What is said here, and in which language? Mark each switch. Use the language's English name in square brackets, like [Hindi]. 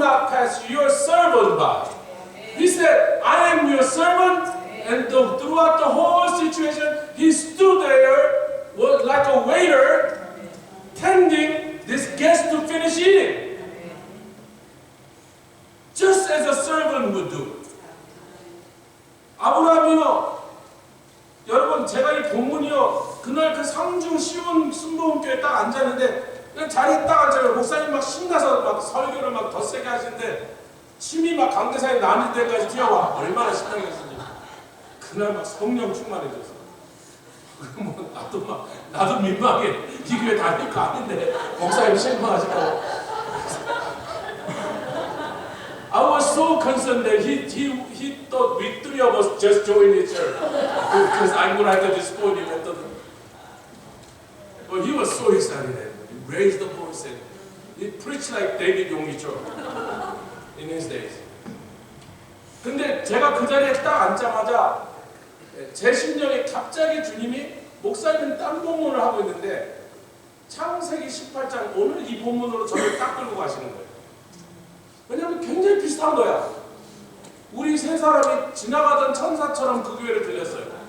[English] not pass your servant by. He said, I am your servant. And throughout the whole situation, he stood there was like a waiter tending this guest to finish eating. Just as a servant would do. [Korean] 아브라함이요. 여러분 제가 이 본문이요. 그날 그 상중 시온 순복음교회에 딱 앉았는데 그냥 자리에 딱 앉아요. 목사님 막 신나서 막 설교를 막 더 세게 하시는데 침이 막 강대상에 나는 데까지 튀어와. 얼마나 신나겠는지. 그날 막 성령 충만해졌어. 뭐 나도 민망해. 이 교회 다닐 거 아닌데 목사님 실망하시고. [English] I was so concerned that he thought we three of us just joined the church because I'm going to have to disappoint him. But he was so excited and he raised the voice and he preached like David 용이죠 in his days. [Korean] 근데 제가 그 자리에 딱 앉자마자 제 심령에 갑자기 주님이 목사님은 딴 본문을 하고 있는데 창세기 18장 오늘 이 본문으로 저를 딱 끌고 가시는 거예요. 왜냐하면 굉장히 비슷한 거야. 우리 세 사람이 지나가던 천사처럼 그 교회를 들렸어요.